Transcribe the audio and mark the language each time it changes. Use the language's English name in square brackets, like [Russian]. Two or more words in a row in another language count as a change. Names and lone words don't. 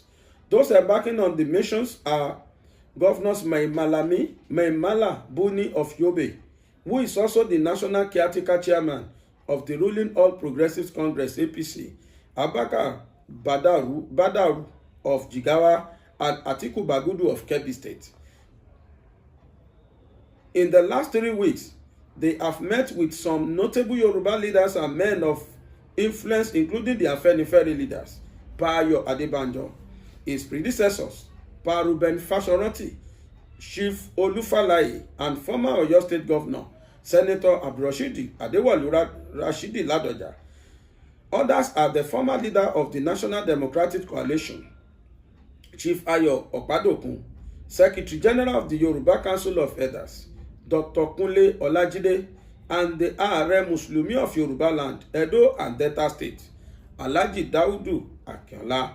[English] Those embarking on the missions are Governors Maimala Buni of Yobe, who is also the national caretaker chairman of the ruling All Progressives Congress APC, Abubakar Badaru of Jigawa, and Atiku Bagudu of Kebbi State. In the last 3 weeks, they have met with some notable Yoruba leaders and men of influence, including the Afenifere leaders, Pa Ayo Adebanjo, his predecessors, Pa Ruben Fashoranti, Chief Olufalaye, and former Oyo State Governor, Senator Abdulrashid Adewale Rashidi Ladoja. Others are the former leader of the National Democratic Coalition, Chief Ayo Okpadokun, Secretary General of the Yoruba Council of Elders, Dr. Kunle Olajide, and the Ààrẹ Mùsùlùmí of Yoruba Land, Edo and Delta State, Alhaji Daudu Akinola.